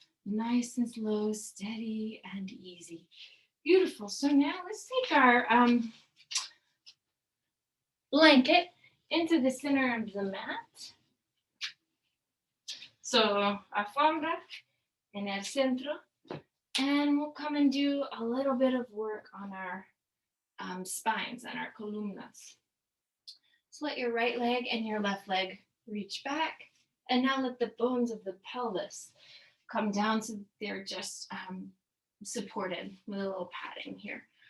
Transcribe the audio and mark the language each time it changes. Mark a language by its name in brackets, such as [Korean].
[English] Nice and slow, steady and easy. Beautiful. So now let's take our blanket into the center of the mat. [Spanish] So alfombra en el centro. [English] And we'll come and do a little bit of work on our spines and our columnas. So let your right leg and your left leg reach back. And now let the bones of the pelvis come down so they're just supported with a little padding here.